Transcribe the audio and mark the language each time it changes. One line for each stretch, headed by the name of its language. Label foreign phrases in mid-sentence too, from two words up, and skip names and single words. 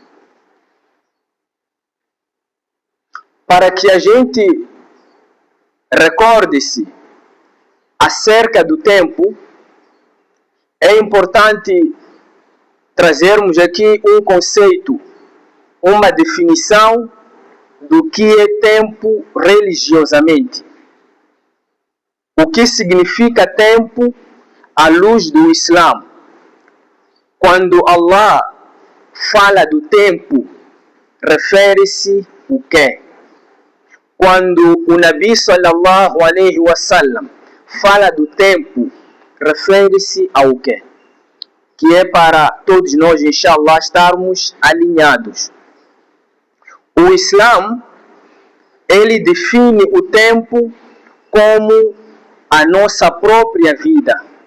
Portuguese: Para que a gente recorde-se acerca do tempo, é importante trazermos aqui um conceito, uma definição do que é tempo religiosamente. O que significa tempo à luz do Islã? Quando Allah fala do tempo, refere-se o quê? Quando o
Arabic: نبي صلى الله عليه وسلم
Portuguese: fala do tempo, refere-se ao quê? Que é para todos nós, inshallah, estarmos alinhados. O Islã, ele define o tempo como a nossa própria vida.